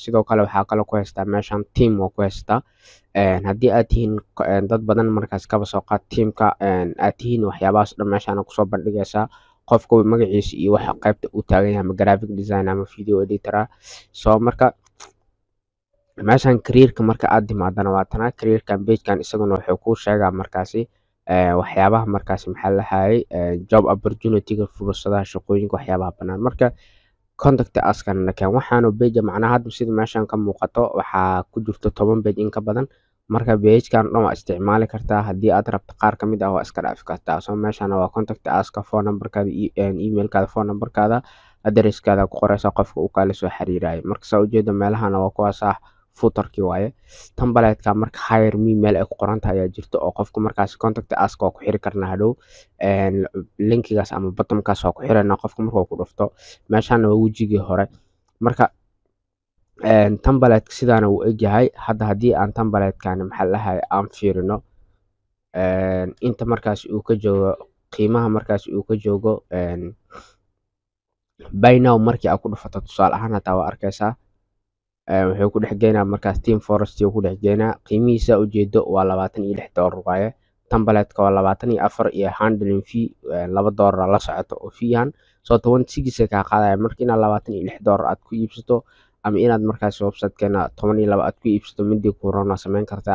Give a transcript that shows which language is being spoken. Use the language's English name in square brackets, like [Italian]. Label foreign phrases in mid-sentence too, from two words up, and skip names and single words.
[Somali] Sidoo kale waxaa kale ku haystaa meeshan team oo ku haystaa haddii aad tihiin dad badan markaas kaba soo qaad teamka aad tihiin waxyaabahaas dhan meeshaan kusoo bandhigaysaa qofka magaciisa iyo waxa qaybta uu taagan yahay ama [English] graphic design [Somali] ama [English] video editor. [Somali] So marka meeshan career-ka marka aad timaadana waa tana [English] career-kan page-kan [Somali] isaguna wuxuu kuu sheegaa markaasi waxyaabaha markaasi maxaa la dhahaye [English] job opportunity-ga [Somali] fursadaha shaqooyinka waxyaabaha bannaan. Marka [English] contact us-kan [Somali] nakeen waxaanu page macnaha hadda sida meeshan ka muuqato waxaa ku jirto 10 page in ka badan. Marka page-kan dhan waa isticmaali kartaa haddii aad rabto qaar ka mid ah waa iska dhaafi kartaa. So meeshan waa [English] contact us-ka phone number-kaada email-kaada phone number-kaada address-kaada [Somali] ku qoraysaa qofka uu kala soo xiriirayo. Marka saa ujeedo meelahan waa kuwaas footer-kii waaye. Template-ka marka [English] hire me [Somali] meel ay ku qoran tahay ayaa jirto oo qofka markaas [English] contact us-ka [Somali] waa ku xiri karnaa hadhow linkigaas ama bottom-kaas waa ku xirana qofka markuu ku dhufto meeshan waa wejigii hore. Marka template sidaan uu egyahay hadda haddii aan template-kan maxaa la dhahaye aan fiirino inta markaas uu ka joogo qiimaha markaas uu ka joogo [English] buy now [Somali] markii aad ku dhufato tusaale ahaan hataa waa arkaysaa wuxuu ku dhex geynaa markaas Team Forest uu ku dhex geynaa qiimihiisa ujeedo waa $26 waaye. Template-ka waa 24 iyo [English] handling fee [Somali] $2 la socoto oo fiihan. So 26 ka qaadaya markii inaad $26 aad ku iibsato ama inaad markaasi websitekeena 12 aad ku iibsato midii ku roona samayn kartaa.